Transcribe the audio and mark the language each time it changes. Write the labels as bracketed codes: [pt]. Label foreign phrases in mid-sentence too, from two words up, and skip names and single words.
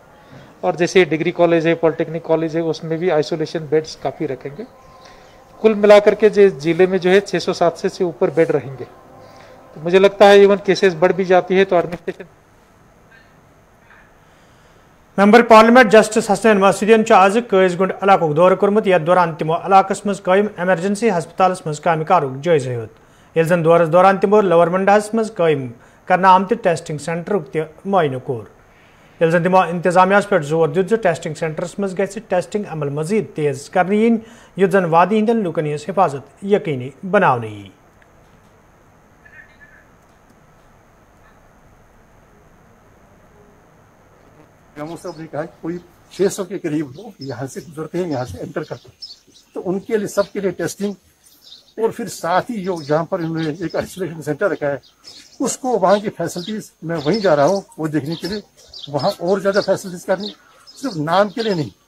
[hi] और जैसे [en] degree college [hi] है, [en] polytechnic college [hi] है, उसमें भी [en] isolation beds [hi] काफ़ी रखेंगे। कुल मिलाकर के जिले में जो है 600-700 से ऊपर बेड रहेंगे। तो मुझे लगता है [en] even cases [hi] बढ़ भी जाती है तो एडमिनिस्ट्रेशन। [en] Member Parliament [ks] जस्टिस हसनैन मसूदियन आज कैसगुंड इलाक दौर कोर्मुत, यथ दौरान तिमो इलाकस मज कायम एमरजेंसी हस्पताल मज काम कारुक जायजे हेत। यह जन दौरस दौरान तिमो लवर मंडास मज कायम करना आमत [en] testing center [ks] मुआयन कोर। यह जन तिमो इंतजामिया पे जोर दित [en] testing centers [ks] मज गि टेस्टिंग अमल मजीद तेज करने yin, युत जन वादी हिंदन लुकन हिफाजत यकीनी बनाने। [hi] साहब ने कहा कि कोई 600 के करीब लोग यहाँ से गुजरते हैं, यहाँ से एंटर करते हैं, तो उनके लिए सबके लिए टेस्टिंग और फिर साथ ही जो जहाँ पर इन्होंने एक [en] isolation center [hi] रखा है उसको वहाँ की फैसिलिटीज मैं वहीं जा रहा हूँ वो देखने के लिए, वहाँ और ज़्यादा फैसिलिटीज करनी, सिर्फ नाम के लिए नहीं।